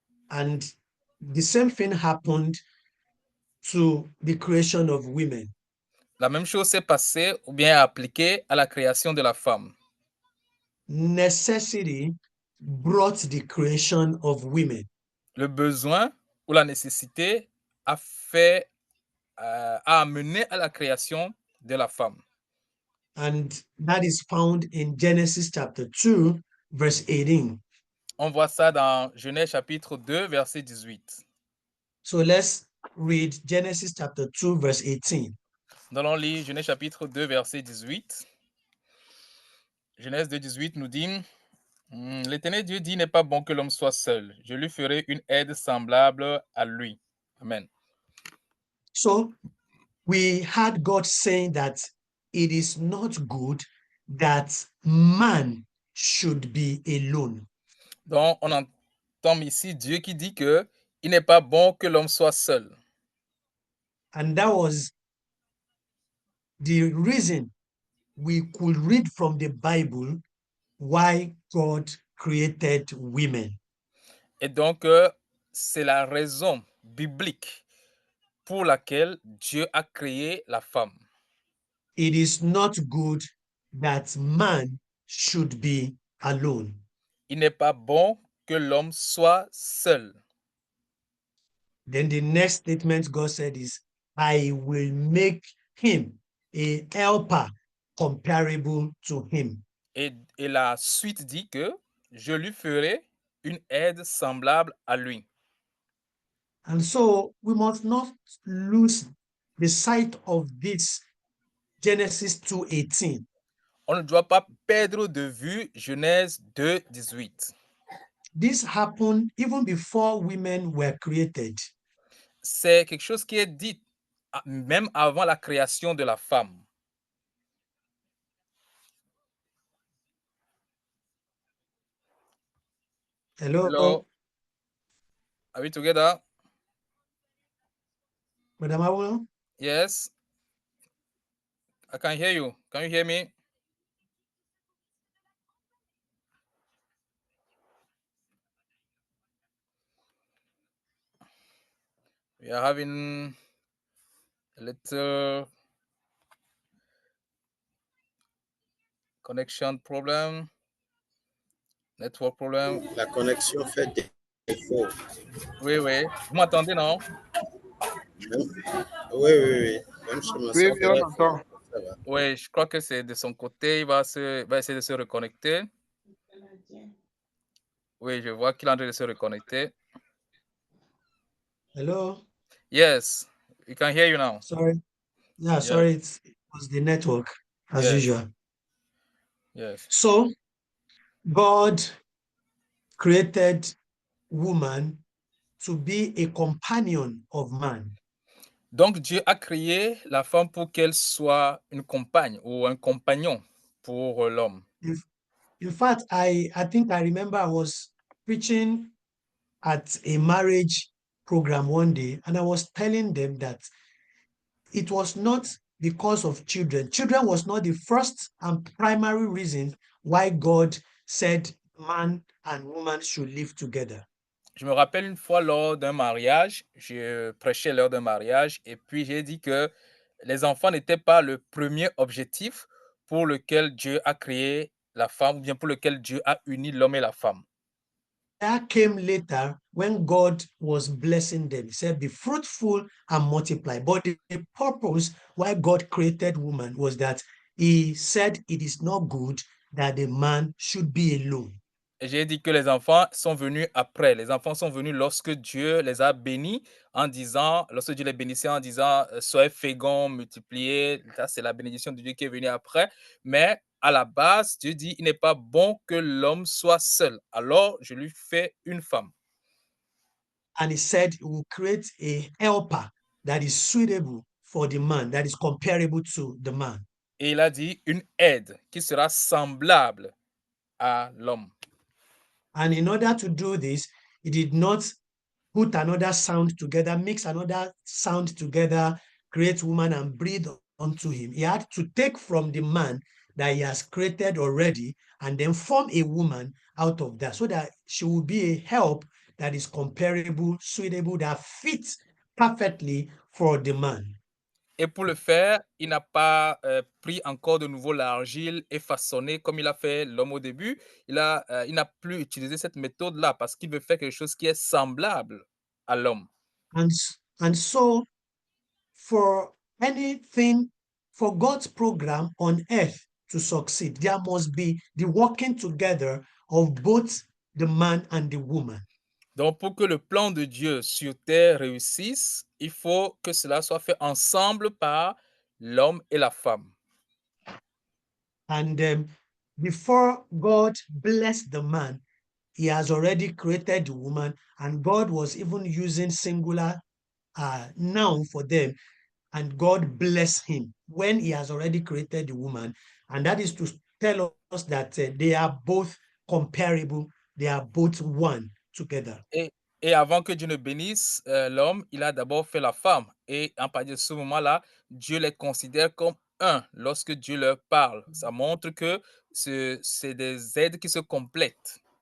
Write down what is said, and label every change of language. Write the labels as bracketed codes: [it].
[en] And the same thing happened to the creation of women. [fr] La même chose s'est passée ou bien appliquée à la création de la femme. [en] Necessity brought the creation of women. [fr] Le besoin ou la nécessité a fait, a amené à la création de la femme. [en] And that is found in Genesis chapter 2, verse 18. [fr] On voit ça dans Genèse chapitre 2, verset 18. [en] So let's read Genesis chapter 2, verse 18. [fr] Nous allons lire Genèse chapitre 2, verset 18. Genèse 2, 18 nous dit, l'Éternel Dieu dit, n'est pas bon que l'homme soit seul. Je lui ferai une aide semblable à lui. Amen. [en] So we had God saying that it is not good that man should be alone. [fr] Donc, on entend ici Dieu qui dit que il n'est pas bon que l'homme soit seul. [en] And that was the reason we could read from the Bible why God created women. [fr] Et donc, c'est la raison biblique pour laquelle Dieu a créé la femme. [en] It is not good that man should be alone. [fr] Il n'est pas bon que l'homme soit seul. [en] Then the next statement God said is, I will make him a helper comparable to him. [fr] Et la suite dit que je lui ferai une aide semblable à lui. [en] And so we must not lose the sight of this Genesis 2:18. [fr] On ne doit pas perdre de vue Genèse 2, 18. [en] This happened even before women were created. [fr] C'est quelque chose qui est dit même avant la création de la femme. [en] Hello, Are we together? Madam Awulo? Yes. I can hear you. Can you hear me? We are having a little connection problem, network problem. [fr] La connexion fait défaut. Oui, oui. Vous m'entendez, non? Oui. Même chez moi, Oui, on entend. ça va. Oui, je crois que c'est de son côté. Il va essayer de se reconnecter. Oui, je vois qu'il est en train de se reconnecter. [en] Hello? Yes, we can hear you now. Sorry. Yeah, sorry, it was the network as Yes. usual. Yes. So God created woman to be a companion of man. [fr] Donc, Dieu a créé la femme pour qu'elle soit une compagne ou un compagnon pour l'homme. [en] In fact, I think I remember I was preaching at a marriage program one day, and I was telling them that it was not because of children. Children was not the first and primary reason why God said man and woman should live together. [fr] Je me rappelle une fois lors d'un mariage, je prêchais lors d'un mariage et puis j'ai dit que les enfants n'étaient pas le premier objectif pour lequel Dieu a créé la femme, ou bien pour lequel Dieu a uni l'homme et la femme. [en] That came later when God was blessing them. He said, be fruitful and multiply. But the purpose why God created woman was that he said it is not good that the man should be alone. [fr] Et j'ai dit que les enfants sont venus après. Les enfants sont venus lorsque Dieu les a bénis en disant, lorsque Dieu les bénissait en disant, soyez féconds, multipliez. Ça, c'est la bénédiction de Dieu qui est venue après. Mais à la base, Dieu dit, il n'est pas bon que l'homme soit seul. Alors, je lui fais une femme. [en] And he said he will create a helper that is suitable for the man, that is comparable to the man. [fr] Et il a dit, une aide qui sera semblable à l'homme. [en] And in order to do this, he did not put another sound together, mix another sound together, create woman and breathe onto him. He had to take from the man that he has created already and then form a woman out of that so that she will be a help that is comparable, suitable, that fits perfectly for the man. [fr] Et pour le faire, il n'a pas pris encore de nouveau l'argile et façonné comme il a fait l'homme au début. Il n'a plus utilisé cette méthode-là parce qu'il veut faire quelque chose qui est semblable à l'homme. [en] And so for anything, for God's program on earth to succeed, there must be the working together of both the man and the woman. [fr] Donc, pour que le plan de Dieu sur terre réussisse, il faut que cela soit fait ensemble par l'homme et la femme. [en] And before God blessed the man, he has already created the woman, and God was even using singular noun for them. And God bless him when he has already created the woman. And that is to tell us that they are both comparable, they are both one together. [fr] Et avant que Dieu ne bénisse l'homme, il a d'abord fait la femme. Et à partir de ce moment-là, Dieu les considère comme un lorsque Dieu leur parle. Ça montre que c'est des aides qui se complètent.